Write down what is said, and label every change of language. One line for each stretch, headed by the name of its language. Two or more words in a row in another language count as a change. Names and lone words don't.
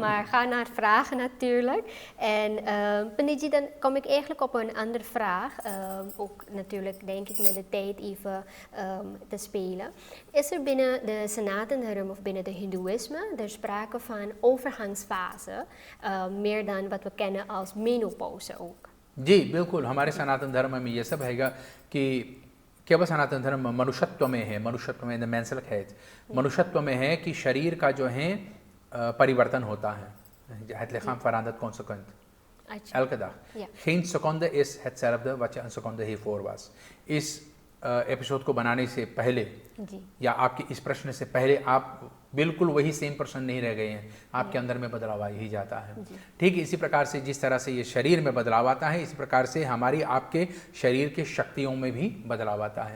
Dutch: Maar ga naar vragen natuurlijk. En pandit ji, dan kom ik eigenlijk op een andere vraag. Ook natuurlijk denk ik met de tijd even te spelen. Is er binnen de Sanatana Dharma of binnen de Hindoeïsme er sprake van overgangsfase, meer dan wat we kennen als menopauze ook?
Hindi: जी बिल्कुल, हमारे सनातन धर्म में ये सब हैगा कि केवल सनातन धर्म मनुष्यत्व में है, मनुष्यत्व में
Dutch: menselijk het,
Hindi: मनुष्यत्व में है कि शरीर का जो है परिवर्तन होता है.
Dutch: Het lichaam verandert consequent. Elke dag. Ja. Geen seconde is hetzelfde wat je een seconde hiervoor was.
Hindi: Is एपिसोड को बनाने से पहले या आपके इस प्रश्न से पहले आप बिल्कुल वही
English: same person
Hindi: नहीं रह गए हैं, आपके अंदर में बदलाव आ ही जाता है. ठीक इसी प्रकार से जिस तरह से ये शरीर में बदलाव आता है, इसी प्रकार से हमारी आपके शरीर के शक्तियों में भी बदलाव आता है.